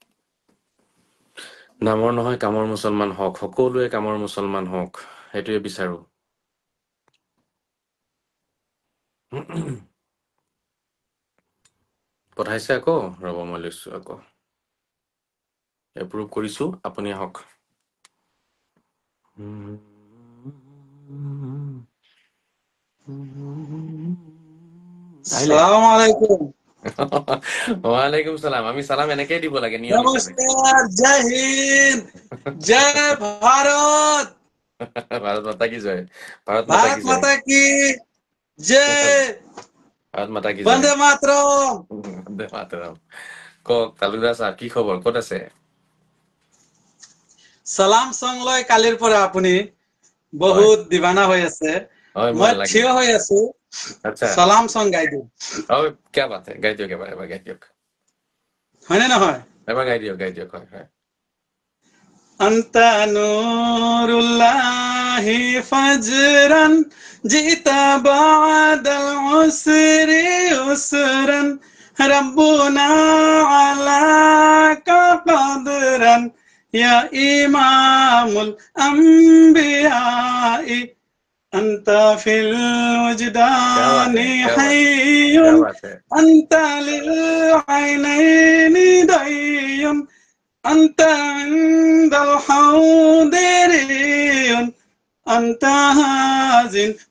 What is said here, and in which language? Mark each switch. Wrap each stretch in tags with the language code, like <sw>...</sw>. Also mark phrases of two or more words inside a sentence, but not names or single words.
<as>নামৰ নহয় কামৰ মুছলমান হওক সকলোৱে কামৰ মুছলমান হওক সেইটোৱে বিচাৰো পঠাইছে আকৌ ৰব মই লৈছো আকৌ এপ্ৰুভ কৰিছো আপুনি আহক</as> <ar>السلام عليكم وعليكم السلام</ar> <as>আমি সালাম এনেকেই দিব লাগে নিয়ম হিচাপে</as> <hi>नमस्कार जय हिंद जय भारत भारत माता की जय भारत माता ভারত की जय माता की जय भारत माता की जय वंदे मातरम वंदे मातरम</hi> <as>কক তালুকদাৰ সাহেব কি খবৰ ক'ত আছে সালাম সং লৈ কালিৰ পৰা আপুনি বহুত দিবানা হৈ আছে হয় মই লাগে থিয় হৈ আছো আচ্ছা সালাম সং গাই দিওঁ</as> <hi>क्या बात है</hi> <as>গাই দিয়ক এবাৰ গাই দিয়ক হয়নে নহয় এবাৰ গাই দিয়ক হয় হয়</as> <ar>أنت نور الله فجرا جئت بعد العسر يسرا ربنا علاك قدرا يا إمام الأنبياء أنت في الوجدان حي أنت للعينين ضي أنت عند الحوض ري أنت هازن</ar>